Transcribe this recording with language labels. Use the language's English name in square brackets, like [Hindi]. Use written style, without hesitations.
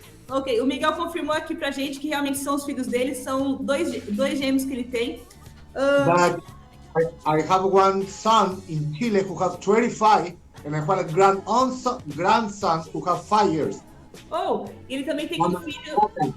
[Portuguese] Ok, o Miguel confirmou aqui pra gente que realmente são os filhos dele, são dois gêmeos que ele tem. [English] But I have one son in Chile who has 25, and I have a grandson who has 5 years. [Portuguese] Oh, ele também tem um filho...